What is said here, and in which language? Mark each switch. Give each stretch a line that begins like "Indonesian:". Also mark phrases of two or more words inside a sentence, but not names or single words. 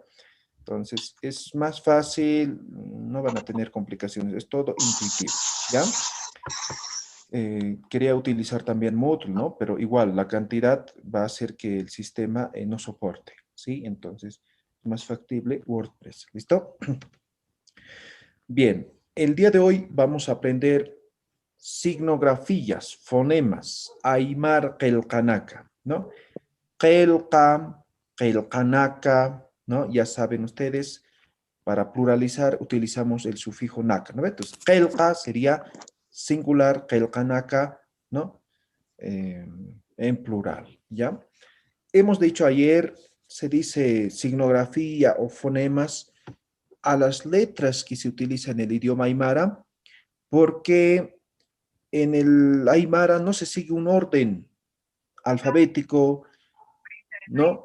Spanish: Entonces, es más fácil, no van a tener complicaciones, es todo intuitivo, ¿ya? Quería utilizar también Moodle, ¿no? Pero igual, la cantidad va a hacer que el sistema no soporte, ¿sí? Entonces, es más factible WordPress, ¿listo? Bien, el día de hoy vamos a aprender signografías, fonemas,
Aymara: Aymar Qelqanaqa,
Spanish: ¿no?
Aymara: Qelqa, Qelqanaqa,
Spanish: ¿no? Ya saben ustedes, para pluralizar utilizamos el sufijo naka, ¿no? Entonces, qelqa sería singular, qelqanaqa, ¿no? En plural, ¿ya? Hemos dicho ayer, se dice signografía o fonemas a las letras que se utilizan en el idioma aymara, porque en el aymara no se sigue un orden alfabético, ¿no?